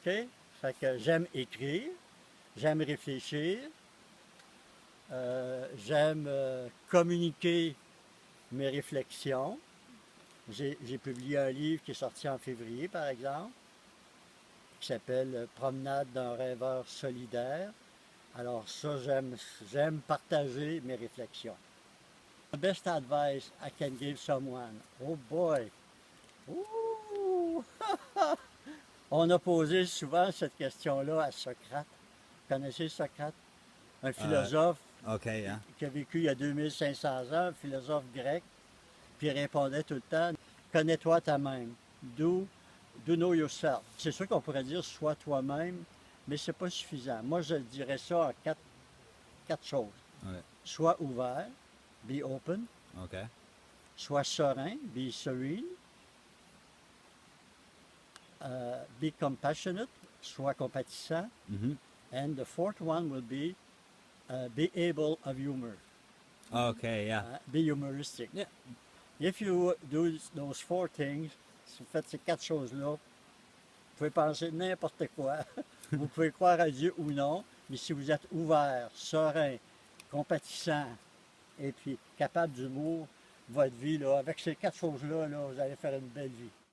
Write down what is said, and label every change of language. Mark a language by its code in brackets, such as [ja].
[fr] Fait que j'aime écrire, j'aime réfléchir, j'aime communiquer mes réflexions. J'ai publié un livre qui est sorti en février, par exemple, qui s'appelle « Promenade d'un rêveur solidaire ». Alors ça, j'aime partager mes réflexions. [en] The best advice I can give someone. Oh boy! Ouh! [fr] On a posé souvent cette question-là à Socrate. Vous connaissez Socrate? Un philosophe [en] Okay, yeah. [fr] qui a vécu il y a 2500 ans, un philosophe grec, puis il répondait tout le temps « Connais-toi toi-même. [en] Do know yourself [fr] ». C'est sûr qu'on pourrait dire « Sois toi-même », mais c'est pas suffisant. Moi, je dirais ça en quatre choses. Ouais. Sois ouvert, [en] be open. Okay. [fr] Sois serein, [en] be serene. Be compassionate, [fr] sois compatissant. Mm-hmm. [en] And the fourth one will be able of humor. Okay, yeah. Be humoristic. Yeah. If you do those four things, [fr] si vous faites ces quatre choses-là, vous pouvez penser n'importe quoi. Vous pouvez croire à Dieu ou non, mais si vous êtes ouvert, serein, compatissant et puis capable d'humour, votre vie, là, avec ces quatre choses-là, là, vous allez faire une belle vie.